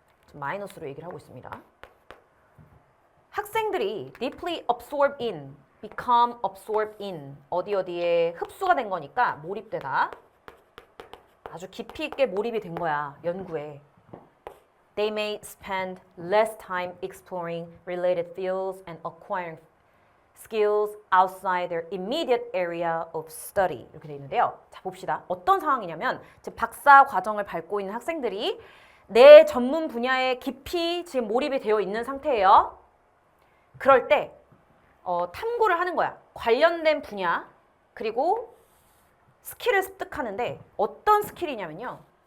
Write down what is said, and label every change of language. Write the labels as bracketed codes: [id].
[ko] 좀 마이너스로 얘기를 하고 있습니다. 학생들이 [en] deeply absorbed in, become absorbed in [ko] 어디에 흡수가 된 거니까 몰입되다. 아주 깊이 있게 몰입이 된 거야. 연구에. [en] They may spend less time exploring related fields and acquiring skills outside their immediate area of study. [ko] 이렇게 돼 있는데요. 자, 봅시다. 어떤 상황이냐면 지금 박사 과정을 밟고 있는 학생들이 내 전문 분야에 깊이 지금 몰입이 되어 있는 상태예요. 그럴 때 탐구를 하는 거야. 관련된 분야 그리고 스킬을 습득하는데 어떤 스킬이냐면요.